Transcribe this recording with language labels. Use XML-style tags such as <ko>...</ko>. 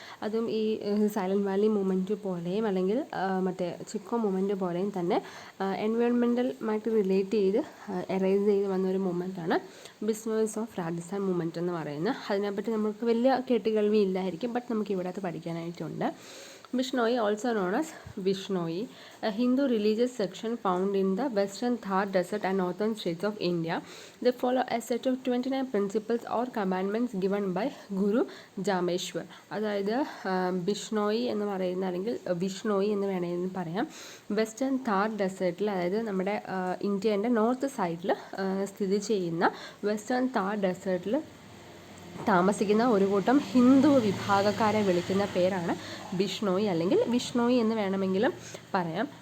<ml>അതും ഈ silent Valley movement പോലെയും അല്ലെങ്കിൽ മറ്റേ ചിക്കോ മൂവ്മെൻറ്റ് പോലെയും തന്നെ എൻവയോൺമെൻറ്റലുമായിട്ട് റിലേറ്റ് ചെയ്ത് എറൈസ് ചെയ്ത് വന്നൊരു മൂവ്മെൻറ്റാണ് ബിഷ്ണോയ്സ് ഓഫ് രാജസ്ഥാൻ മൂവ്മെൻറ്റ് എന്ന് പറയുന്നത്. അതിനെപ്പറ്റി നമുക്ക് വലിയ കേട്ടുകേൾവി ഇല്ലായിരിക്കും, ബട്ട് നമുക്ക് ഇവിടെ അത് പഠിക്കാനായിട്ടുണ്ട്.</ml> <en>Bishnoi, also known as Vishnoi, a Hindu religious section found in the western Thar Desert and northern states of India. They follow a set of 29 principles or commandments given by Guru Jameshwar.</en> <ml>അതായത് ബിഷ്ണോയി എന്ന് പറയുന്ന അല്ലെങ്കിൽ വിഷ്ണോയി എന്ന് വേണമെങ്കിൽ പറയാം. Western Thar ഡെസേർട്ടിൽ, അതായത് നമ്മുടെ ഇന്ത്യൻ്റെ നോർത്ത് സൈഡിൽ സ്ഥിതി ചെയ്യുന്ന വെസ്റ്റേൺ താർ ഡെസേർട്ടിൽ താമസിക്കുന്ന ഒരു കൂട്ടം ഹിന്ദു വിഭാഗക്കാരെ വിളിക്കുന്ന പേരാണ് ബിഷ്ണോയി അല്ലെങ്കിൽ വിഷ്ണോയി എന്ന് വേണമെങ്കിലും പറയാം.</ml>